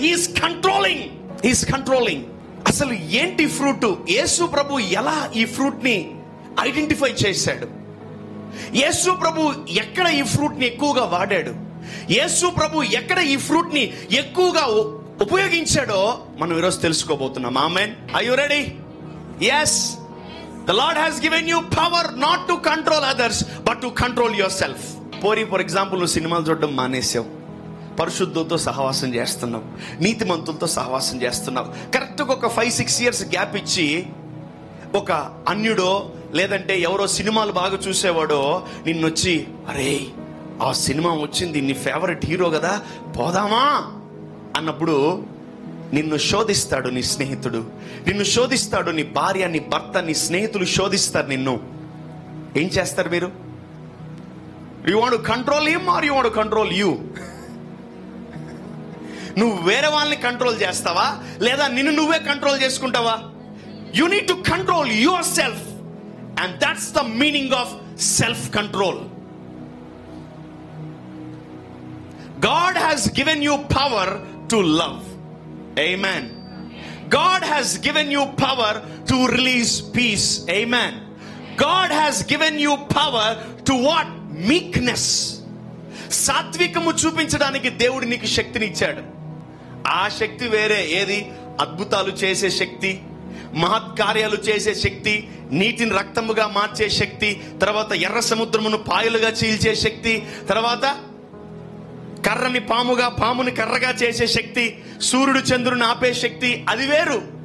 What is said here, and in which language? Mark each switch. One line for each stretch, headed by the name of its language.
English: He is controlling.
Telugu: అసలు ఏంటి fruit? యేసు ప్రభు ఎలా ఈ ఫ్రూట్ ని ఐడెంటిఫై చేశాడు? యేసు ప్రభు ఎక్కడ ఈ ఫ్రూట్ ని ఎక్కువగా వాడాడు? యేసు ప్రభు ఎక్కడ ఈ ఫ్రూట్ ని ఎక్కువగా ఉపయోగించాడో మనం ఈరోజు తెలుసుకోబోతున్నాం.
English: Amen. Are you ready? Yes, the Lord has given you power not to control others but to control yourself. For example,
Telugu: నువ్వు సినిమాలు చూడడం మానేసావు, పరిశుద్ధులతో సహవాసం చేస్తున్నావు, నీతిమంతులతో సహవాసం చేస్తున్నావు. కరెక్ట్గా ఒక 5-6 years గ్యాప్ ఇచ్చి ఒక అన్యుడో లేదంటే ఎవరో సినిమాలు బాగా చూసేవాడో నిన్నొచ్చి, అరే ఆ సినిమా వచ్చింది, నీ ఫేవరెట్ హీరో కదా, పోదామా అన్నప్పుడు నిన్ను శోధిస్తాడు నీ స్నేహితుడు, నిన్ను శోధిస్తాడు నీ భార్య, నీ భర్త, నీ స్నేహితులు శోధిస్తారు నిన్ను. ఏం చేస్తారు మీరు?
English: You want to control him or you want to control you?
Telugu: నువ్వు వేరే వాళ్ళని కంట్రోల్ చేస్తావా లేదా నిన్ను నువ్వే కంట్రోల్ చేసుకుంటావా?
English: You need to control yourself, and that's the meaning of self control. God has given you power to love. Amen. God has given you power to release peace. Amen. God has given you power to what? Meekness.
Telugu: సాత్వికము చూపించడానికి దేవుడు నీకు శక్తిని ఇచ్చాడు. ఆ శక్తి వేరే. ఏది? అద్భుతాలు చేసే శక్తి, మహత్కార్యాలు చేసే శక్తి, నీటిని రక్తముగా మార్చే శక్తి, తర్వాత ఎర్ర సముద్రమును పాయలుగా చీల్చే శక్తి, తర్వాత కర్రని పాముగా, పాముని కర్రగా చేసే శక్తి, సూర్యుడు చంద్రుని ఆపే శక్తి, అది వేరు.